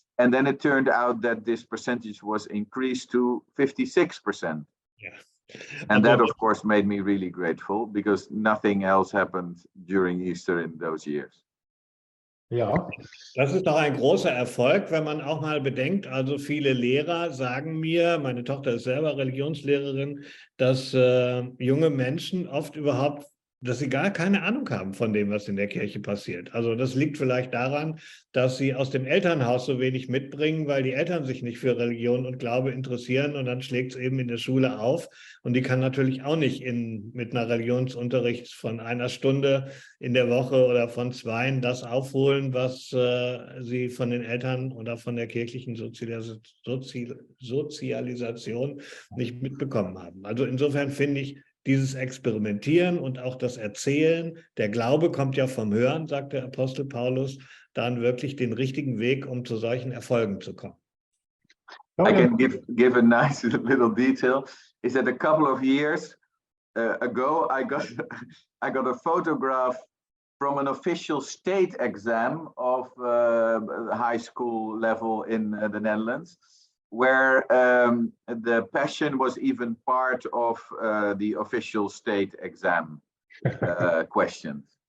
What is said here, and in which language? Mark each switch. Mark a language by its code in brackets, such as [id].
[en] And then it turned out that this percentage was increased to 56%. Yeah. And that, of course, made me really grateful, because nothing else happened during Easter in those years. [de] Ja. Das ist doch ein großer Erfolg, wenn man auch mal bedenkt, also viele Lehrer sagen mir, meine Tochter ist selber Religionslehrerin, dass junge Menschen oft überhaupt, dass sie gar keine Ahnung haben von dem, was in der Kirche passiert. Also das liegt vielleicht daran, dass sie aus dem Elternhaus so wenig mitbringen, weil die Eltern sich nicht für Religion und Glaube interessieren, und dann schlägt es eben in der Schule auf. Und die kann natürlich auch nicht mit einer Religionsunterricht von 1 Stunde in der Woche oder von 2 das aufholen, was sie von den Eltern oder von der kirchlichen Sozialisation nicht mitbekommen haben. Also insofern finde ich, dieses Experimentieren und auch das Erzählen, der Glaube kommt ja vom Hören, sagt der Apostel Paulus, dann wirklich den richtigen Weg, um zu solchen Erfolgen zu kommen. [en] I can give a nice little detail. Is that a couple of years ago, I got a photograph from an official state exam of high school level in the Netherlands, where the Passion was even part of the official state exam questions.